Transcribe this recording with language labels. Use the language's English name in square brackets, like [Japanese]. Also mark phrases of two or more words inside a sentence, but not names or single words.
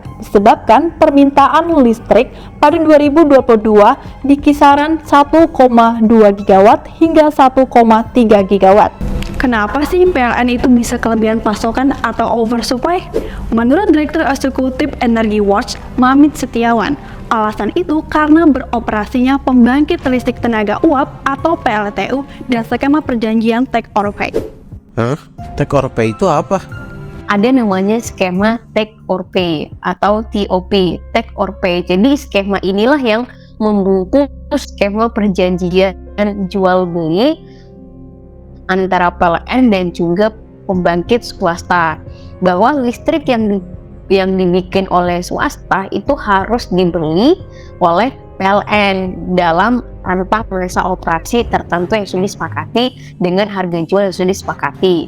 [Indonesian] Disebabkan permintaan listrik pada 2022 di kisaran 1,2 gigawatt hingga 1,3 gigawatt. Kenapa sih PLN itu bisa kelebihan pasokan atau oversupply? Menurut Direktur Eksekutif Energy Watch, Mamit Setiawan, alasan itu karena beroperasinya pembangkit listrik tenaga uap atau PLTU dan skema perjanjian [English] take or pay. Take or pay [Indonesian] itu apa? Ada namanya skema [English] take or pay [Indonesian] atau TOP, [English] take or pay. [Indonesian] Jadi skema inilah yang membungkus skema perjanjian jual beli antara PLN dan juga pembangkit swasta, bahwa listrik yang dibikin oleh swasta itu harus dibeli oleh PLN dalam rentang masa operasi tertentu yang sudah disepakati dengan harga jual yang sudah disepakati.